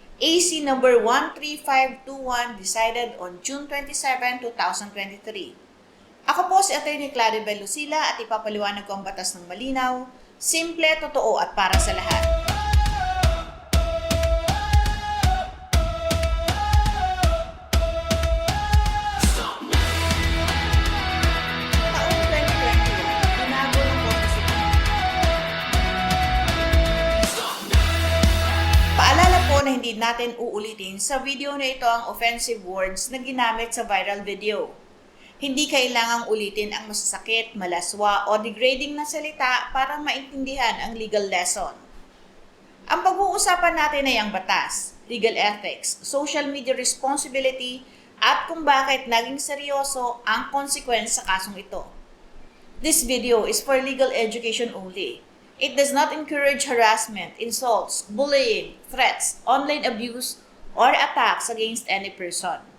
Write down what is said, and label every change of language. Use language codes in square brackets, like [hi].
[en] AC number 13521 decided on June 27, 2023. [tl] Ako po si Attorney Claribel Lucila at ipapaliwanag ko ang batas ng malinaw, simple, totoo at para sa lahat. Taong 2021, binago ng Korte Suprema. Paalala po na hindi natin uulitin sa video na ito ang offensive words na ginamit sa viral video. Hindi kailangang ulitin ang masasakit, malaswa o degrading na salita para maintindihan ang legal lesson. Ang pag-uusapan natin ay ang batas, legal ethics, social media responsibility at kung bakit naging seryoso ang consequence sa kasong ito. [en] This video is for legal education only. It does not encourage harassment, insults, bullying, threats, online abuse, or attacks against any person.